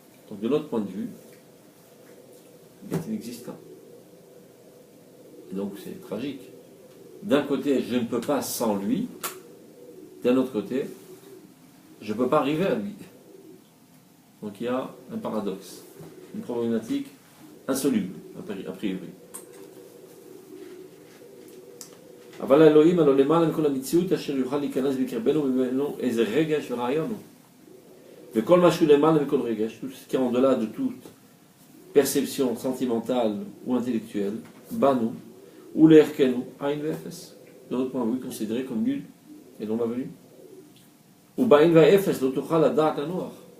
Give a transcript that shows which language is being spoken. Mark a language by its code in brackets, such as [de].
[fr] Donc de notre point de vue, il est inexistant. Et donc c'est tragique. D'un côté, je ne peux pas sans lui, d'un autre côté, je ne peux pas arriver à lui. Donc il y a un paradoxe, une problématique insoluble, a priori. [he] אבל האלוהים הלא למעלה מכל המציאות אשר יוכל להיכנס בקרבנו ממנו איזה רגש ורעיון הוא. וכל מה שהוא למעלה מכל רגש, [fr] tout ce qui est en-delà de toute perception sentimentale ou intellectuelle, [he] banu, [fr] ou [he] l'erkenu, aïn v'efes. [fr] De notre point de vue, considéré comme nul et non avenu. Ou [he] ba'in v'efes, lo tuchal hadat hanoach.